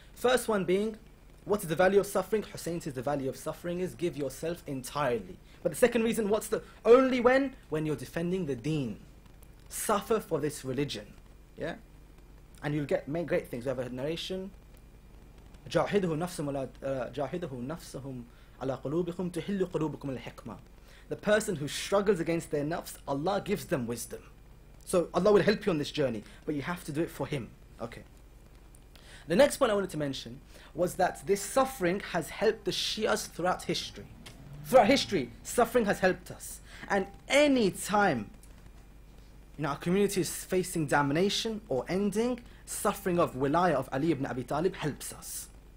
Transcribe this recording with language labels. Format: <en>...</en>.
<en>First one being, what is the value of suffering? Hussain says the value of suffering is give yourself entirely. But the second reason, what's the only when? When you're defending the deen. Suffer for this religion. Yeah? And you'll get great things. We have a narration.</en> <ar>جاهده نفسهم على قلوبكم تحل قلوبكم الحكمة.</ar> <en>The person who struggles against their nafs, Allah gives them wisdom. So Allah will help you on this journey, but you have to do it for Him. Okay. The next point I wanted to mention was that this suffering has helped the Shias throughout history. Throughout history, suffering has helped us. And any time our community is facing damnation or ending, suffering of wilayah of Ali ibn Abi Talib helps us.</en>